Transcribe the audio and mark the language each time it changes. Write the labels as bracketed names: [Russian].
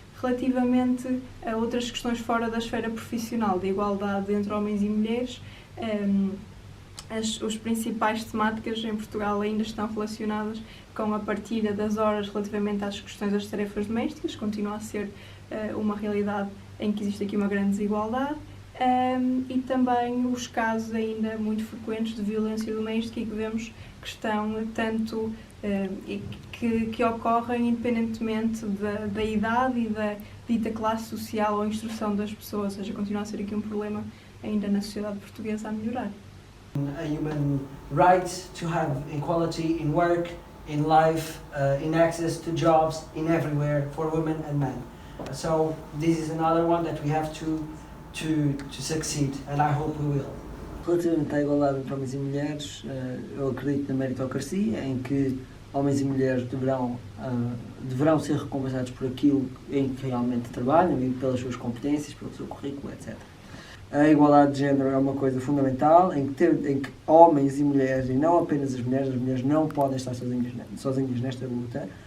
[Portuguese] Relativamente a outras questões fora da esfera profissional, da igualdade entre homens e mulheres, as principais temáticas em Portugal ainda estão relacionadas com a partilha das horas relativamente às questões das tarefas domésticas, continua a ser uma realidade em que existe aqui uma grande desigualdade, e também os casos ainda muito frequentes de violência doméstica e que vemos que estão tanto que ocorrem independentemente da idade e da dita classe social ou instrução das pessoas, ou seja, continua a ser aqui um problema ainda na sociedade portuguesa a melhorar. [English] A human right to have equality in work, in life, in access to jobs, in everywhere for women and men. So this is another one that we have to succeed, and I hope we will. [Portuguese] Relativamente à igualdade entre homens e mulheres, eu acredito na meritocracia, em que homens e mulheres deverão ser recompensados por aquilo em que realmente trabalham e pelas suas competências, pelo seu currículo, etc. A igualdade de género é uma coisa fundamental, em que homens e mulheres, e não apenas as mulheres não podem estar sozinhas nesta luta.